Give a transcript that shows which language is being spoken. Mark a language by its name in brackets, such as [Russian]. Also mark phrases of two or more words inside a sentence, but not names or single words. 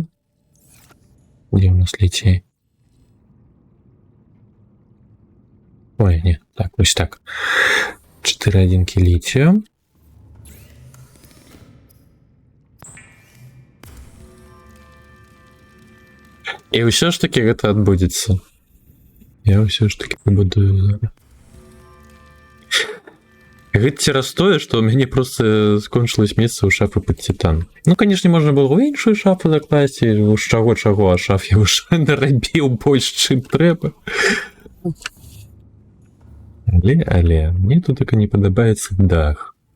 [Russian] Где у нас [Ukrainian] літій? Ой, ні, так, ось так. 4 одинки літію. І все ж таки це відбудеться. Я все ж таки побудую зараз. [Belarusian] Гэта цераз тое, што ў мяне просто скончылось месца ў шафы пад титан. Ну, канешне, можна было ў іншую шафу закласці, з чаго, а шаф я ўжо нарабіў больш, чым трэба. Але, мне тут так не падабаецца дах.